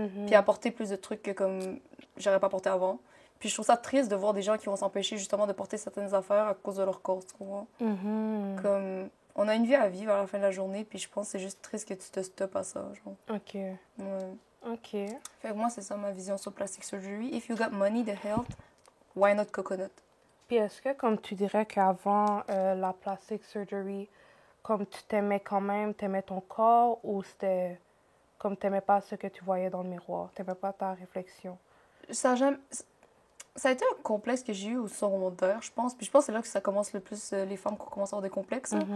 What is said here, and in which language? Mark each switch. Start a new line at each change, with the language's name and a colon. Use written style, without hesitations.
French: Puis apporter plus de trucs que comme, j'aurais pas porté avant. Puis je trouve ça triste de voir des gens qui vont s'empêcher justement de porter certaines affaires à cause de leur corps, tu comprends? Comme, on a une vie à vivre à la fin de la journée, puis je pense que c'est juste triste que tu te stoppes à ça, genre. OK. Ouais. OK. Fait que moi, c'est ça ma vision sur plastic surgery.
English: If you got money, the health, why not coconut?
French: Puis est-ce que, comme tu dirais qu'avant la plastic surgery, comme tu t'aimais quand même, t'aimais ton corps, ou c'était comme t'aimais pas ce que tu voyais dans le miroir, t'aimais pas ta réflexion? Ça a été un complexe que j'ai eu au secondaire, je pense. Puis je pense que c'est là que ça commence le plus, les femmes qui commencent à avoir des complexes.